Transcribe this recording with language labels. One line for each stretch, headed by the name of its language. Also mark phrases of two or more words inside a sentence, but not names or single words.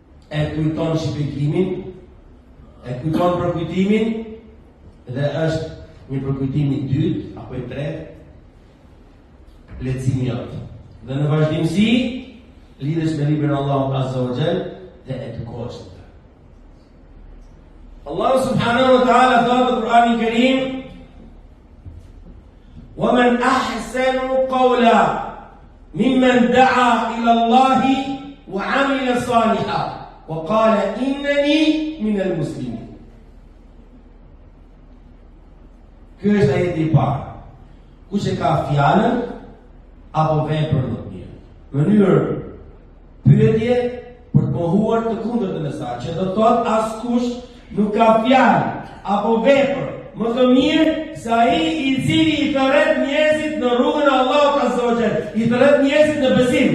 Albanian: e kujton shpjegimin, e kujton përkujtimin, dhe është një përkujtim i dytë apo i tretë, lehtësimi jote. Dhe në vazhdimsi lidhesh me librin Allahu
Arabic: عز وجل
Albanian: dhe edukohesh në të. Allah
Arabic: سبحانه وتعالى
Albanian: thotë në Kur'anin e Kerim:
Arabic: وَمَنْ أَحْسَنُ قَوْلًا مِمَّنْ دَعَا إِلَى اللَّهِ وَعَمِلَ صَالِحًا وَقَالَ إِنَّنِي مِنَ الْمُسْلِمِينَ.
Albanian: Ky është ajeti i parë. Kush e ka fjalën apo veprën më të mirë? Mënyrë pyetje për të mohuar të kundërtën e saj, që do të thotë askush nuk ka fjalë apo vepër më të mirë se ai i cili i thret njerëzit në rrugën e Allahut
Arabic: عز وجل,
Albanian: i thret njerëzit në besim.